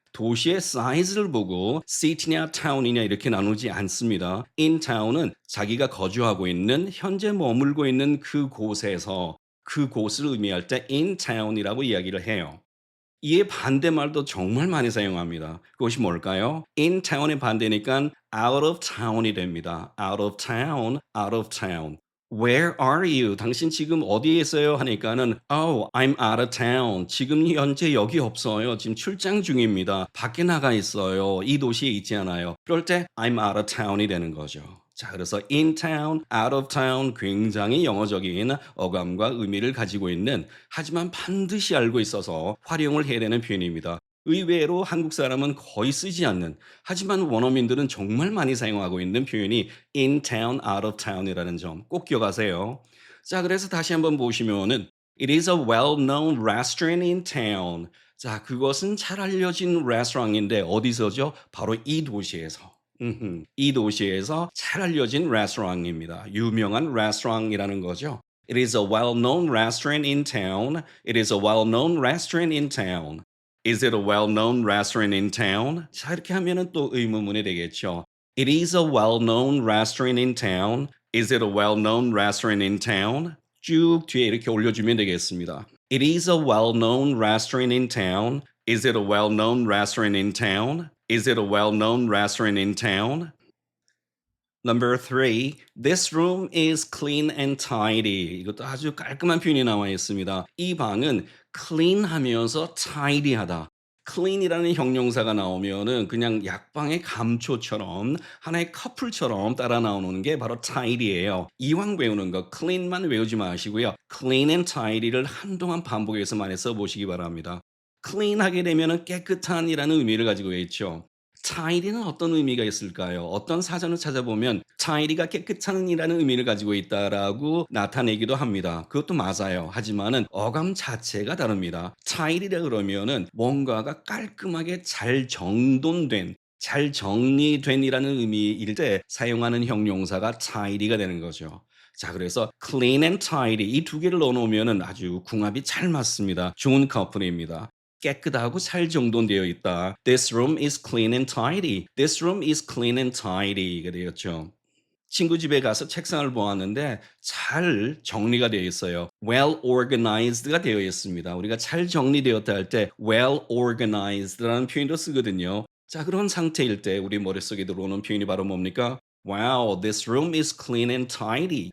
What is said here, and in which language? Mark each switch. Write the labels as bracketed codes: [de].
[ko] 도시의 사이즈를 보고 city냐 town이냐 이렇게 나누지 않습니다. in town은 자기가 거주하고 있는 현재 머물고 있는 그곳에서 그곳을 의미할 때 in town이라고 이야기를 해요. 이에 반대말도 정말 많이 사용합니다. 그것이 뭘까요? in town의 반대니까 out of town이 됩니다. [en] out of town, out of town. Where are you? [ko] 당신 지금 어디에 있어요? 하니까는 [en] Oh, I'm out of town. [ko] 지금 현재 여기 없어요. 지금 출장 중입니다. 밖에 나가 있어요. 이 도시에 있지 않아요. 그럴 때 [en] I'm out of town [ko] 이 되는 거죠. 자, 그래서 in town, out of town 굉장히 영어적인 어감과 의미를 가지고 있는 하지만 반드시 알고 있어서 활용을 해야 되는 표현입니다. 의외로 한국 사람은 거의 쓰지 않는 하지만 원어민들은 정말 많이 사용하고 있는 표현이 in town, out of town이라는 점 꼭 기억하세요. 자, 그래서 다시 한번 보시면은 [en] It is a well-known restaurant in town. [ko] 자, 그것은 잘 알려진 레스토랑인데 어디서죠? 바로 이 도시에서. 이 도시에서 잘 알려진 레스토랑입니다. 유명한 레스토랑이라는 거죠. [en] It is a well-known restaurant in town. It is a well-known restaurant in town. Is it a well-known restaurant in town? [ko] 자, 이렇게 하면은 또 의문문이 되겠죠. [en] It is a well-known restaurant in town. Is it a well-known restaurant in town? [ko] 쭉 뒤에 이렇게 올려주면 되겠습니다. [en] It is a well-known restaurant in town. Is it a well-known restaurant in town? Is it a well-known restaurant in town? Number three, this room is clean and tidy. [ko] 이것도 아주 깔끔한 표현이 나와 있습니다. 이 방은 clean 하면서 tidy하다. clean이라는 형용사가 나오면은 그냥 약방의 감초처럼 하나의 커플처럼 따라 나오는 게 바로 tidy예요. 이왕 외우는 거 clean만 외우지 마시고요. clean and tidy를 한동안 반복해서 많이 써보시기 바랍니다. clean하게 되면은 깨끗한이라는 의미를 가지고 있죠. tidy는 어떤 의미가 있을까요? 어떤 사전을 찾아보면 tidy가 깨끗한이라는 의미를 가지고 있다라고 나타내기도 합니다. 그것도 맞아요. 하지만은 어감 자체가 다릅니다. tidy라 그러면은 뭔가가 깔끔하게 잘 정돈된 잘 정리된이라는 의미일 때 사용하는 형용사가 tidy가 되는 거죠. 자, 그래서 clean and tidy 이 두 개를 넣어 놓으면은 아주 궁합이 잘 맞습니다. 좋은 커플입니다. 깨끗하고 잘 정돈되어 있다. [en] This room is clean and tidy. This room is clean and tidy가 되었죠. [ko] 친구 집에 가서 책상을 보았는데 잘 정리가 되어 있어요. well organized가 되어 있습니다. 우리가 잘 정리되었다 할 때 well organized라는 표현도 쓰거든요. 자, 그런 상태일 때 우리 머릿속에 들어오는 표현이 바로 뭡니까? [en] Wow, this room is clean and tidy.